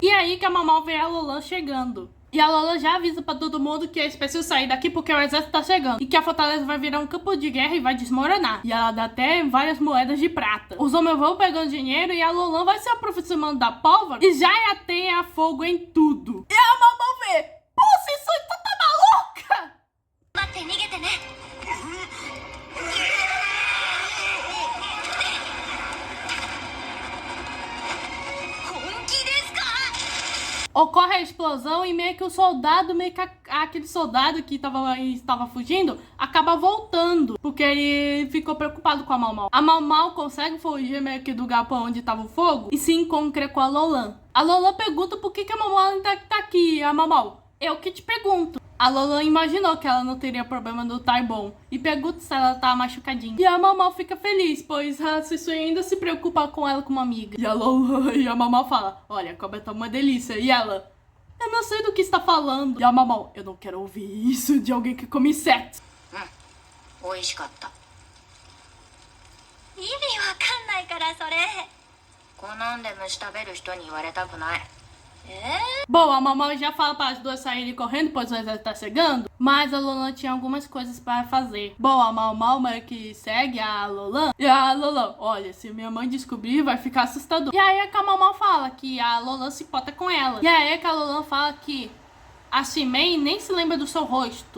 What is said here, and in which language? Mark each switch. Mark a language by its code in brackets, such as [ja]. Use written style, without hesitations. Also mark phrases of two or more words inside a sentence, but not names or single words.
[pt] E aí que a Mamau vê a Lolan chegando. E a Lolan já avisa pra todo mundo que eles precisam sair daqui porque o exército tá chegando. E que a fortaleza vai virar um campo de guerra e vai desmoronar. E ela dá até várias moedas de prata. Os homens vão pegando dinheiro e a Lolan vai se aproximando da pólvora e já ateia fogo em tudo. E a Mamau vê: pô, vocês são tanta maluca! [ja] 待って逃げてね。本気ですか。 [pt] Ocorre a explosão e meio que o soldado, meio que aquele soldado que estava fugindo, acaba voltando. Porque ele ficou preocupado com a Mamau. A Mamau consegue fugir meio que do galpão onde estava o fogo e se encontra com a Lolan. A Lolan pergunta por que a Mamau ainda tá aqui. A Mamau: eu que te pergunto. A Lolan imaginou que ela não teria problema no Taibon e pergunta se ela tá machucadinha. E a Mamau fica feliz, pois a Sisui ainda se preocupa com ela como amiga. E a Mamau fala: olha, a cobra tá uma delícia. E ela: eu não sei do que está falando. E a Mamau: eu não quero ouvir isso de alguém que come insetos. [ja] 美味しかった。意味わかんないからそれ。好んで虫食べる人に言われたくない。 [pt] Bom, a Mamau já fala para as duas saírem correndo, pois o exército tá chegando. Mas a Lolan tinha algumas coisas para fazer. Bom, a Mamau meio que segue a Lolan. E a Lolan: olha, se minha mãe descobrir, vai ficar assustador. E aí é que a Mamau fala que a Lolan se importa com ela. E aí é que a Lolan fala que a Shimei nem se lembra do seu rosto.